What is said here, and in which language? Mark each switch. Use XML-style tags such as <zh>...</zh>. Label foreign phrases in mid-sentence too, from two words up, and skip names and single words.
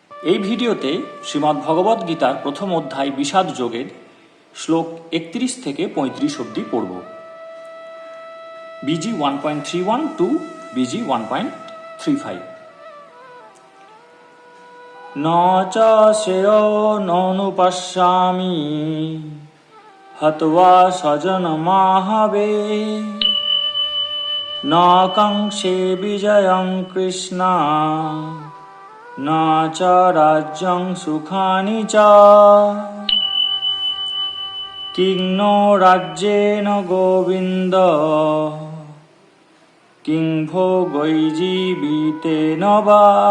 <bn>এই ভিডিওতে শ্রীমদ্ ভগবদ্ গীতার প্রথম অধ্যায় বিষাদ যোগের শ্লোক 31 থেকে 35 অবধি পড়ব।</bn> <en>BG 1.31 to BG 1.35.</en> <sa>ন চ শ্রেয়ো ননুপশ্যামি হত্বা স্বজনমাহবে ন কাঙ্ক্ষে বিজয়ং কৃষ্ণ ন চ রাজ্যং সুখানি চ কিং নো রাজ্যেন গোবিন্দ কিং ভোগৈ জীবিতেন বা</sa>